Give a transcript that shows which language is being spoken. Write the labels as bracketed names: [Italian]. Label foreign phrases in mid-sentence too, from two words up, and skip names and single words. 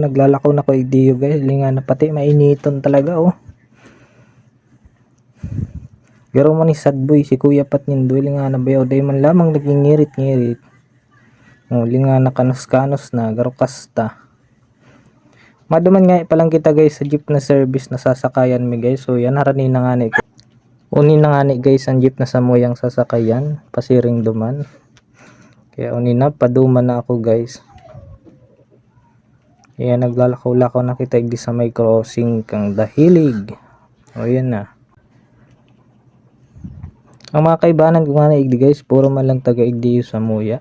[Bikol] Naglalakaw na ko idiyo guys. Linga na pati mainiton talaga oh. Garo mo ni sad boy si Kuya Pat nindoy. Linga na bayaw. Day man lamang naging ngirit-ngirit. Oh, linga na kanos-kanos na. Garo kasta. Maduman nga palang kita guys sa jeep na service na sasakayan mi guys. So yan haranin na nga ni ko. Unin na nga ni guys ang jeep na sa moyang sasakayan, pasiring duman. Kaya unin na, paduman na ako guys. Kaya naglalakaw-lakaw na kita igdi sa may crossing kang dahilig. O yan na. Ang mga kaibanan ko nga na igdi guys, puro man lang taga igdi sa moya.